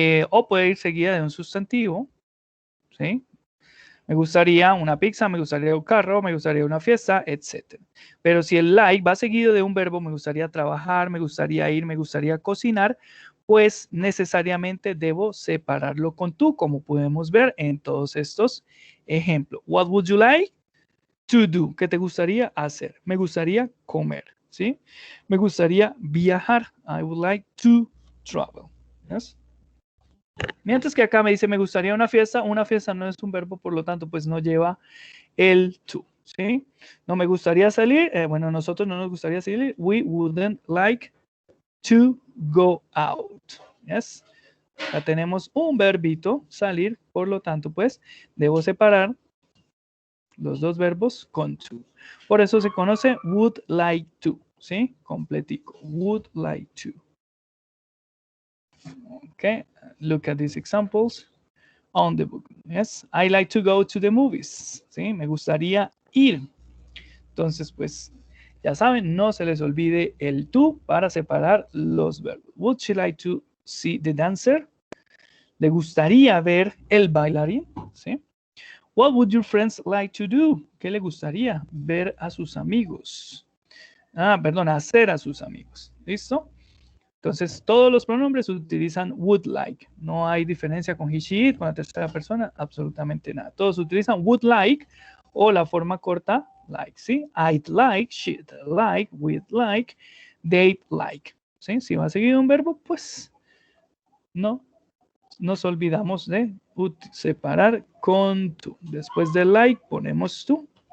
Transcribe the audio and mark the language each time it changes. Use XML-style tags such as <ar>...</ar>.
<es>O puede ir seguida de un sustantivo, ¿sí? Me gustaría una pizza, me gustaría un carro, me gustaría una fiesta, etc. Pero si el like va seguido de un verbo, me gustaría trabajar, me gustaría ir, me gustaría cocinar, pues necesariamente debo separarlo con tú, como podemos ver en todos estos ejemplos.</es> <en>What would you like to do?</en> <es>¿Qué te gustaría hacer? Me gustaría comer, ¿sí? Me gustaría viajar.</es> <en>I would like to travel. Yes.</en> <es>Mientras que acá me dice, me gustaría una fiesta no es un verbo, por lo tanto, pues no lleva el to, ¿sí? No me gustaría salir, bueno, nosotros no nos gustaría salir,</es> <en>we wouldn't like to go out, yes.</en> <es>Ya tenemos un verbito, salir, por lo tanto, pues, debo separar los dos verbos con to. Por eso se conoce would like to, ¿sí? Completico,</es> <en>would like to. Okay, look at these examples on the book. Yes, I like to go to the movies.</en> <es>¿Sí? Me gustaría ir. Entonces, pues, ya saben, no se les olvide el to para separar los verbos.</es> <en>Would she like to see the dancer?</en> <es>¿Le gustaría ver el bailarín? ¿Sí?</es> <en>What would your friends like to do?</en> <es>¿Qué le gustaría ver a sus amigos? Perdón, hacer a sus amigos. ¿Listo? Entonces, todos los pronombres utilizan would like. No hay diferencia con he, she, it, con la tercera persona, absolutamente nada. Todos utilizan would like o la forma corta like, ¿sí?</es> <en>I'd like, she'd like, we'd like, they'd like.</en> <es>¿Sí? Si va seguido un verbo, pues no nos olvidamos de separar con to. Después de like ponemos to.</es>